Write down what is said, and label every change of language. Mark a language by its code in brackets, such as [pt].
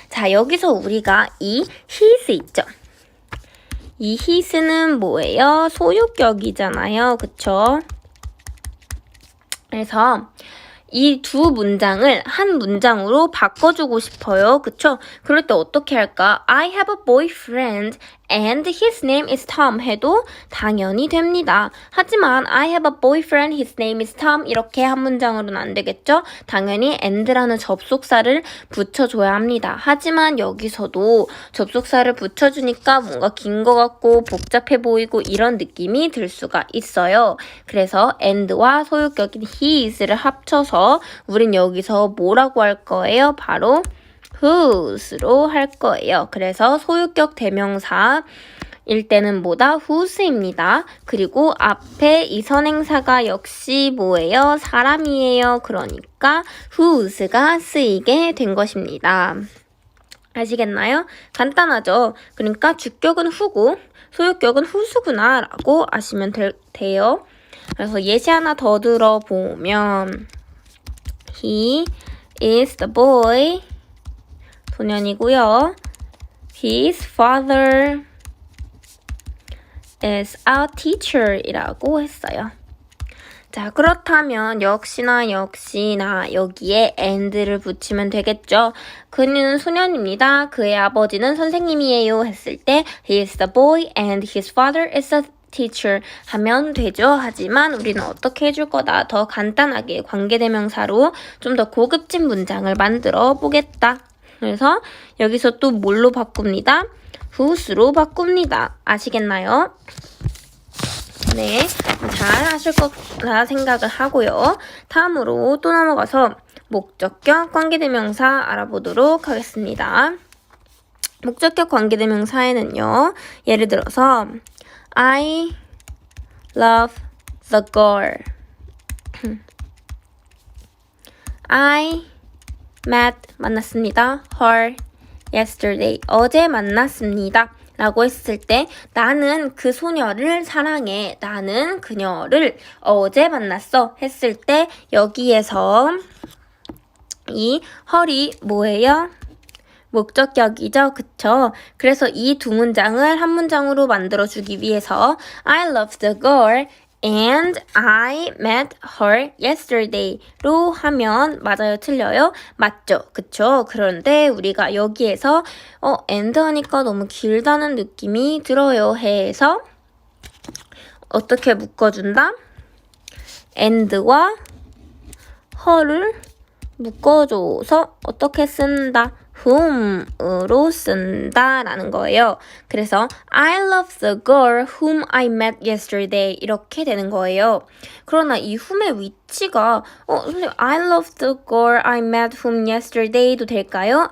[ko] 자, 여기서 우리가 이 his 있죠? 이 his는 뭐예요? 소유격이잖아요. 그쵸? 그래서 이 두 문장을 한 문장으로 바꿔주고 싶어요. 그쵸? 그럴 때 어떻게 할까? [en] I have a boyfriend and his name is Tom [ko] 해도 당연히 됩니다. 하지만 [en] I have a boyfriend, his name is Tom [ko] 이렇게 한 문장으로는 안 되겠죠? 당연히 and라는 접속사를 붙여줘야 합니다. 하지만 여기서도 접속사를 붙여주니까 뭔가 긴 것 같고 복잡해 보이고 이런 느낌이 들 수가 있어요. 그래서 and와 소유격인 his를 합쳐서 우린 여기서 뭐라고 할 거예요? 바로 whose로 할 거예요. 그래서 소유격 대명사일 때는 뭐다? whose입니다. 그리고 앞에 이 선행사가 역시 뭐예요? 사람이에요. 그러니까 whose가 쓰이게 된 것입니다. 아시겠나요? 간단하죠? 그러니까 주격은 who고 소유격은 whose구나 라고 아시면 돼요. 그래서 예시 하나 더 들어보면 [en] He is the boy [ko] 소년이고요. [en] His father is a teacher [ko] 이라고 했어요. 자, 그렇다면 역시나 여기에 and를 붙이면 되겠죠. 그는 소년입니다. 그의 아버지는 선생님이에요 했을 때 [en] He is the boy and his father is a teacher [ko] 하면 되죠. 하지만 우리는 어떻게 해줄 거다? 더 간단하게 관계대명사로 좀 더 고급진 문장을 만들어 보겠다. 그래서 여기서 또 뭘로 바꿉니다? whose로 바꿉니다. 아시겠나요? 네, 잘 하실 거라 생각을 하고요. 다음으로 또 넘어가서 목적격 관계대명사 알아보도록 하겠습니다. 목적격 관계대명사에는요. [en] 예를 들어서 I love the girl. I met [ko] 만났습니다. [en] her yesterday [ko] 어제 만났습니다. 라고 했을 때 나는 그 소녀를 사랑해. 나는 그녀를 어제 만났어. 했을 때 여기에서 이 her이 뭐예요? 목적격이죠. 그쵸? 그래서 이 두 문장을 한 문장으로 만들어주기 위해서 [en] I love the girl and I met her yesterday [ko] 로 하면 맞아요? 틀려요? 맞죠? 그쵸? 그런데 우리가 여기에서 and 하니까 너무 길다는 느낌이 들어요 해서 어떻게 묶어준다? and와 her를 묶어줘서 어떻게 쓴다? whom으로 쓴다라는 거예요. 그래서 [en] I love the girl whom I met yesterday [ko] 이렇게 되는 거예요. 그러나 이 whom의 위치가 선생님 [en] I love the girl I met whom yesterday [ko] 도 될까요?